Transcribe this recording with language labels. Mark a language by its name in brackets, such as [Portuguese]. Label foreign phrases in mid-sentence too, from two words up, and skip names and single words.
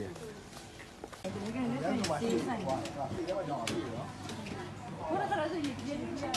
[Burmese] ဒီကနေ့ကစီးဆိုင် [Chinese] 哇，这个叫啥子？ [Burmese] ဘုရားတော်ဆိုရင်ဒီနေ့